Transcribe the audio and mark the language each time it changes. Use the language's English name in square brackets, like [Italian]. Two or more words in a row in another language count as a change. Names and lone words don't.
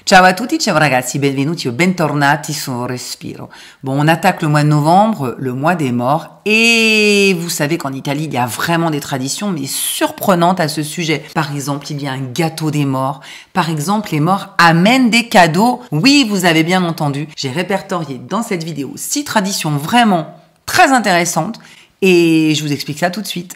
[Italian] Ciao à tutti, ciao ragazzi, benvenuti o bentornati su Respiro. [French] Bon, on attaque le mois de novembre, le mois des morts, et vous savez qu'en Italie, il y a vraiment des traditions, mais surprenantes à ce sujet. Par exemple, il y a un gâteau des morts. Par exemple, les morts amènent des cadeaux. Oui, vous avez bien entendu. J'ai répertorié dans cette vidéo 6 traditions vraiment très intéressantes, et je vous explique ça tout de suite.